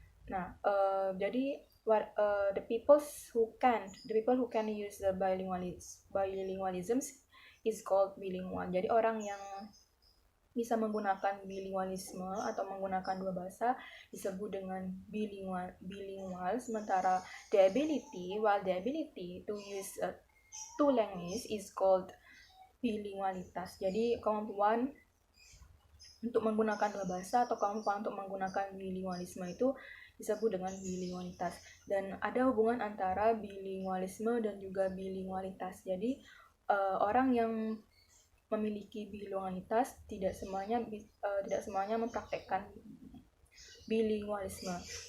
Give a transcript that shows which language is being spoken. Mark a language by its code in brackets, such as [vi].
[id] Nah, jadi [en] the people who can use the bilingualisms is called bilingual. [id] Jadi orang yang bisa menggunakan bilingualisme atau menggunakan dua bahasa disebut dengan bilingual. Sementara [en] the ability to use two languages is called bilingualitas. [id] Jadi kemampuan untuk menggunakan dua bahasa atau kemampuan untuk menggunakan bilingualisme itu disebut dengan bilingualitas. Dan ada hubungan antara bilingualisme dan juga bilingualitas. Jadi orang yang memiliki bilingualitas tidak semuanya mempraktekkan bilingualisme.